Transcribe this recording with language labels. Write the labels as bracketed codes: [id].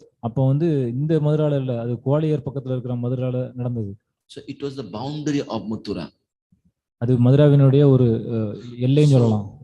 [ta] அப்போ வந்து இந்த மதுரால இல்ல, அது குவாலியர் பக்கத்துல இருக்கிற மதுரால நடந்தது. [en] So it was the boundary of Mathura. [ta] அது மதுராவினுடைய ஒரு எல்லைன்னு சொல்லலாம்.